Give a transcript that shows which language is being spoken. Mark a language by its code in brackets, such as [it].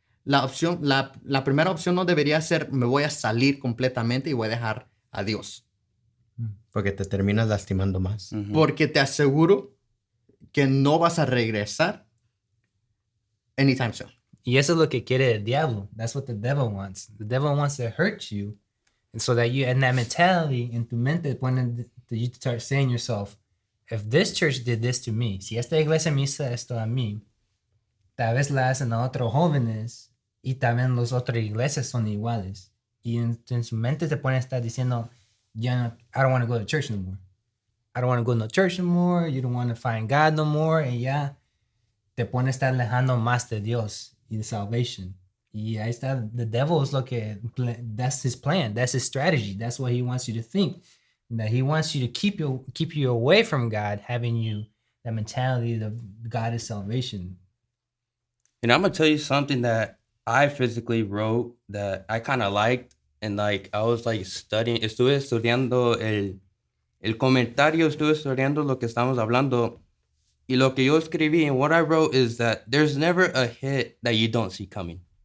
[es] La primera opción no debería ser me voy a salir completamente y voy a dejar a Dios. Porque te terminas lastimando más. Porque te aseguro que no vas a regresar anytime soon. Y eso es lo que quiere el diablo. [en] That's what the devil wants. The devil wants to hurt you. And so that you, and that mentality [es] en tu mente, [en] you start saying to yourself, if this church did this to me, [es] si esta iglesia me hizo esto a mí, tal vez la hacen a otros jóvenes y también las otras iglesias son iguales. Y en su mente te pone a estar diciendo, [en] I don't want to go to church no more. I don't want to go to church no more. You don't want to find God no more. [es] Y ya te pone a estar alejando más de Dios y de salvation. Y ahí está, [en] the devil is that's his plan. That's his strategy. That's what he wants you to think. That he wants you to keep you away from God, having you that mentality of God is salvation. And I'm gonna tell you something that I physically wrote that I kind of liked, and like I was like [es] estuve estudiando el comentario, estuve estudiando lo que estamos hablando, y lo que yo escribí [en] and what I wrote is that there's never a hit that you don't see coming.